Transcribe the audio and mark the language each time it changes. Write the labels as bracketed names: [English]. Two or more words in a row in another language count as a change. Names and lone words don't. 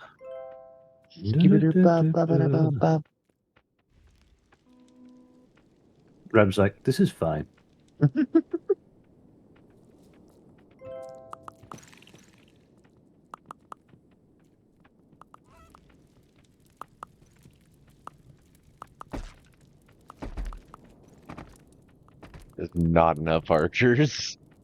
[English] Skibidi-bop-ba-ba-da-bop-bop. Rab's like, this is fine. There's not enough archers.